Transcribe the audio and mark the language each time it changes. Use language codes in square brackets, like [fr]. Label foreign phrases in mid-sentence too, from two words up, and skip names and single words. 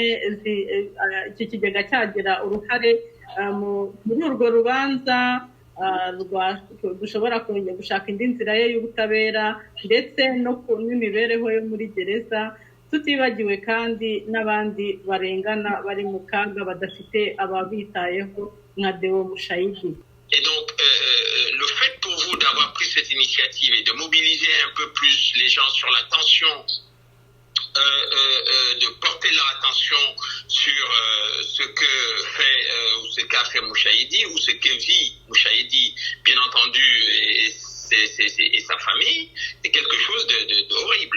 [rw] Iki kigega cyagira uruhare muri urwo rubanza, dushobora gushaka indi nzira ye y'ubutabera, ndetse no ku n'imibereho yo muri gereza, tutibagiwe kandi n'abandi barengana bari mu kaga badafite ababitayeho nka Deo Mushayidi. [fr] Et donc, le fait pour vous d'avoir pris cette initiative et de mobiliser un peu plus les gens sur la tension, de porter leur attention sur ce que fait ou ce qu'a fait Mushayidi ou ce que vit Mushayidi, bien entendu, et sa famille, c'est quelque chose d'horrible.